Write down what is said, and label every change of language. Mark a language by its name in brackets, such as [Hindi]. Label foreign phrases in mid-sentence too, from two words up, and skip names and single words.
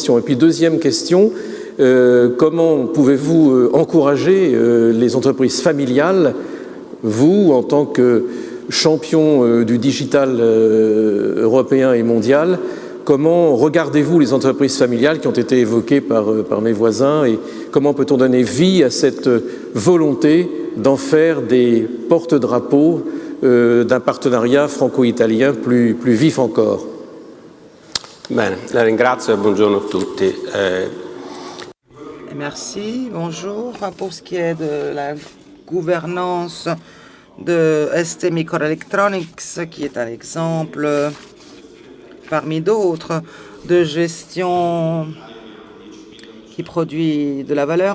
[French] Et puis deuxième question, comment pouvez-vous encourager les entreprises familiales, vous, en tant que champion du digital européen et mondial, comment regardez-vous les entreprises familiales qui ont été évoquées par mes voisins, et comment peut-on donner vie à cette volonté d'en faire des porte-drapeaux d'un partenariat franco-italien plus vif encore? [Italian] Bene, la ringrazio e buongiorno a tutti. [French] Merci, bonjour. Pour ce qui est de la gouvernance de ST Microelectronics, qui est un exemple parmi d'autres de gestion qui produit de la valeur.